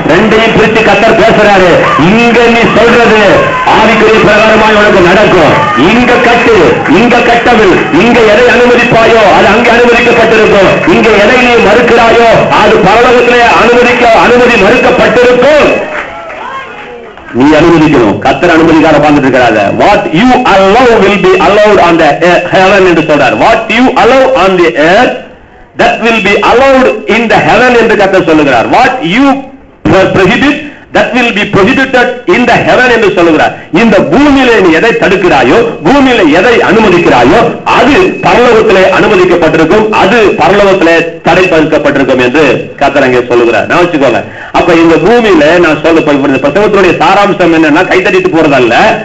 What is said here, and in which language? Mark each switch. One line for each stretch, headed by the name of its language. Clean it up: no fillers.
Tamil: ரெண்டையும் பிரிச்சு கர்த்தர் பேசுறாரு. இங்க நீ சொல்றது ஆவிக்குரிய பிரகாரமாய் உனக்கு நடக்கும். இங்க கட்டு, இங்க கட்டவில். இங்க எதை அனுமதிப்பாயோ அது அங்கே அனுமதிக்கப்பட்டிருக்கும். இங்க எதை நீ மறுக்கிறாயோ அது பரலோகத்திலே அனுமதி மறுக்கப்பட்டிருக்கும். நீ அனுமதிக்கணும். கர்த்தர் அனுமதிக்கார பார்த்துட்டு இருக்கிறாங்க.
English: What you allow will be allowed on the heaven
Tamil: என்று சொல்றார்.
English: What you allow on the earth that will be allowed in the heaven
Tamil: என்று கர்த்தர் சொல்லுகிறார்.
English: What you prohibit that will be prohibited in the heaven
Tamil: என்று சொல்லுகிறார். இந்த பூமியிலே நீ எதை தடுக்கிறாயோ, பூமியிலே எதை அனுமதிக்கிறாயோ அது பரலோகத்திலே அனுமதிக்கப்பட்டிருக்கும், அது பரலோகத்திலே தடைப்படுத்தப்பட்டிருக்கும் என்று கர்த்தர் அங்கே சொல்லுகிறார். நான் வச்சுக்கோங்க. அப்ப இந்த பூமியில நான் சொல்ல பிரசவத்தினுடைய சாராம்சம் என்னன்னா கைத்தடிட்டு போறதல்ல.